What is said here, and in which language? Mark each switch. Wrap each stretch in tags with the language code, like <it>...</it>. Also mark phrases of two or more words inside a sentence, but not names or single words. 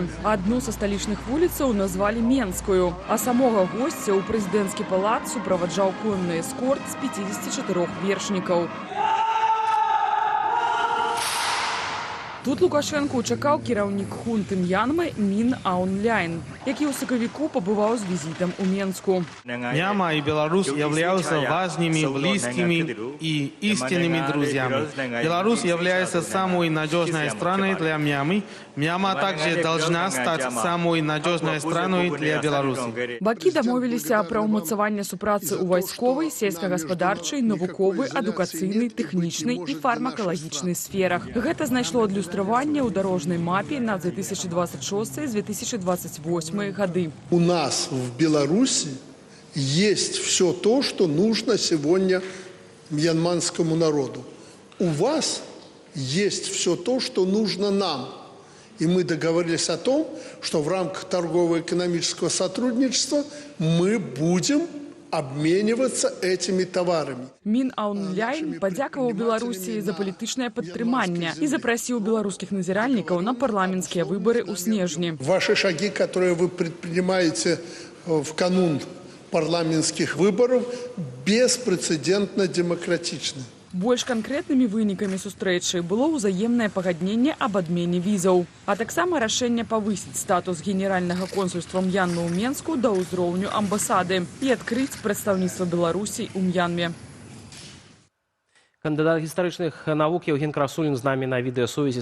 <be>Адну са сталічных вуліцаў назвалі Менскую, а самога госця ў прэзідэнцкі палац суправаджаў конны эскорт з 54 вершнікаў. Тут Лукашэнку чакаў кіраўнік хунты М'янмы Мін Аун Ляйн, які ў сакавіку пабываў з візітам у Менску.</be> <ru>Мьянма и Беларусь являются важными, близкими и истинными друзьями. Беларусь является самой надежной страной для Мьянмы. Мьянма также должна стать самой надежной страной для Беларуси.</ru> <be>Бакі дамовіліся пра ўмацаванне супрацы ў вайсковай, сельскагаспадарчай, навуковай, адукацыйнай, тэхнічнай і фармакалагічнай сферах. Гэта знайшло адлюстраванне ў дарожнай мапе на 2026-2028 годы.</be> <ru>У нас в Беларуси есть все то, что нужно сегодня мьянманскому народу. У вас есть все то, что нужно нам. И мы договорились о том, что в рамках торгово-экономического сотрудничества мы будем обмениваться этими товарами.</ru> <be>Мін Аун Ляйн падзякаваў Беларусі за палітычнае падтрыманне і запрасіў беларускіх назіральнікаў на парламенцкія выборы ў снежні.</be> <ru>Ваши шаги, которые вы предпринимаете в канун парламентских выборов беспрецедентно демократичны.</ru> <be>Больш канкрэтнымі вынікамі сустрэчы было ўзаемнае пагадненне аб адмене візаў, а таксама рашэнне павысіць статус генеральнага консульства М'янмы ў Менску да ўзроўню амбасады і адкрыць прадстаўніцтва Беларусі ў М'янме. Кандидат гістарычных навук Евген Красулін з нами на відэасувязі.</be>